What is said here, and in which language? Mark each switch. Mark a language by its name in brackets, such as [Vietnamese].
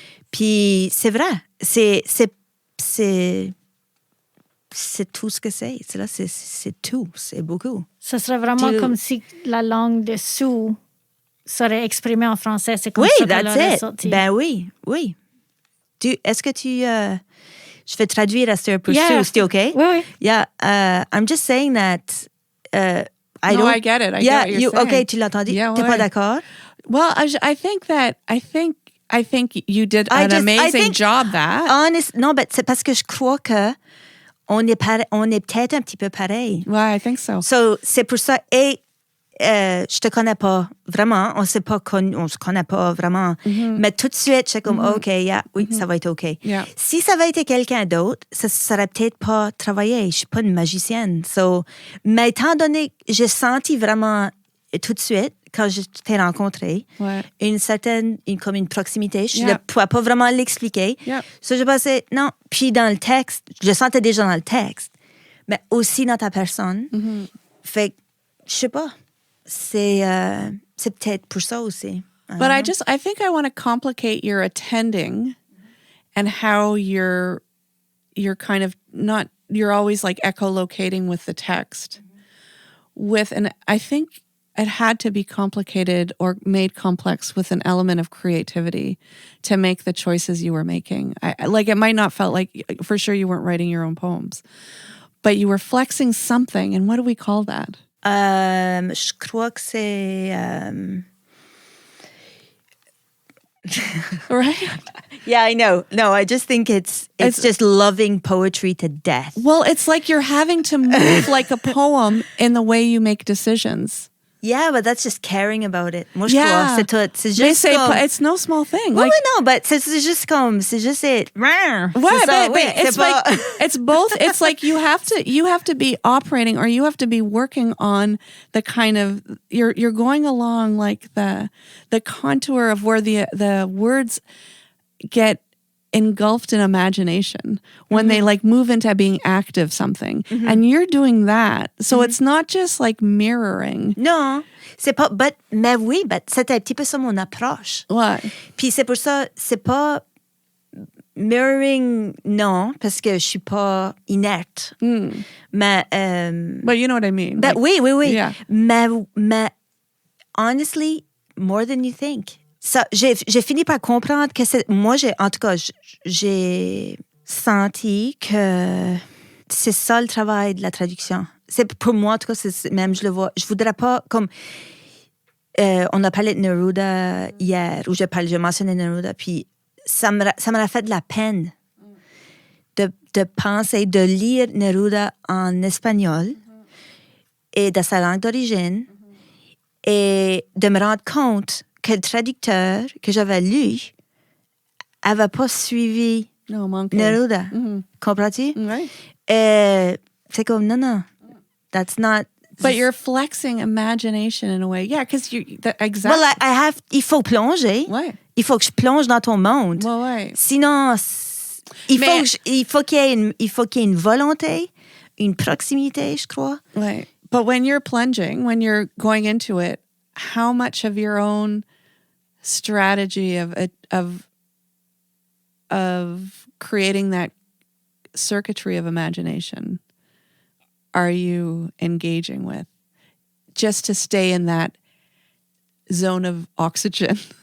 [French] Puis, c'est vrai. C'est tout ce que c'est. C'est tout. C'est beaucoup. Ce serait vraiment comme si la langue de Sue serait exprimée en français. C'est comme ça qu'elle aurait sorti. Ben oui. Est-ce que je vais traduire à Sue pour Sue, c'est OK? Oui. [English] Yeah, I'm just saying that I get it. I get what you're saying. [French] OK, tu l'as entendu? [English] Yeah, [French] T'es pas d'accord? [English] Well, I think you did an amazing job that. [French] Non, mais c'est parce que je crois que on est peut-être un petit peu pareil. [English] Ouais, I think so. [French] So, c'est pour ça. Et je te connais pas vraiment. On se connaît pas vraiment. Mm-hmm. Mais tout de suite, j'étais comme, OK, ça va être OK. [English] Yeah. [French] Si ça avait été quelqu'un d'autre, ça serait peut-être pas travaillé. Je suis pas une magicienne. So, mais étant donné que j'ai senti vraiment tout de suite, quand je t'ai rencontré, comme une proximité. Je ne pouvais pas vraiment l'expliquer. So, je pensais, non. Puis dans le texte, je le sentais déjà dans le texte, mais aussi dans ta personne. Mm-hmm. Fait que, je sais pas. C'est peut-être pour ça aussi. [English] But I think I want to complicate your attending and how you're kind of not, you're always like echolocating with the text. And I think it had to be complicated or made complex with an element of creativity to make the choices you were making. It might not felt like, for sure you weren't writing your own poems, but you were flexing something. And what do we call that? [French] Je crois que c'est... [English] Right? Yeah, I know. No, I just think it's just loving poetry to death. Well, it's like you're having to move like a poem in the way you make decisions. Yeah, but that's just caring about it. [French] Moi, je crois, c'est tout. C'est juste [English] they say [French] comme... [English] it's no small thing. Well, no, but [French] c'est juste comme, c'est juste [English] it. Ouais, it's [French] pas... [English] like, it's both. It's like you have to be operating, or you have to be working on the kind of, you're going along like the contour of where the words get engulfed in imagination when they like move into being active something. Mm-hmm. And you're doing that. So it's not just like mirroring. [French] Non, c'est pas, mais oui, c'était un petit peu ça mon approche. Ouais. Puis c'est pour ça, c'est pas, Mirroring, non, parce que je suis pas inerte. Mais... [English] But you know what I mean. [French] Ben, oui. [English] Yeah. [French] Mais [English] honestly, more than you think. [French] Ça, j'ai fini par comprendre que moi, en tout cas, j'ai senti que c'est ça le travail de la traduction. C'est pour moi, en tout cas, même je le vois. Je voudrais pas comme on a parlé de Neruda hier, où j'ai mentionné Neruda, puis ça m'a fait de la peine de penser, de lire Neruda en espagnol et de sa langue d'origine et de me rendre compte que le traducteur que j'avais lu n'avait pas suivi Neruda. Comprends-tu? [English] Right. [French] Et c'est comme, non, [English] that's not... But you're flexing imagination in a way. Yeah, because exactly. [French] Well, il faut plonger. Ouais. Il faut que je plonge dans ton monde. Ouais. Sinon, il faut qu'il y ait une volonté, une proximité, je crois. [English] Right. But when you're plunging, when you're going into it, how much of your own strategy of creating that circuitry of imagination are you engaging with just to stay in that zone of oxygen?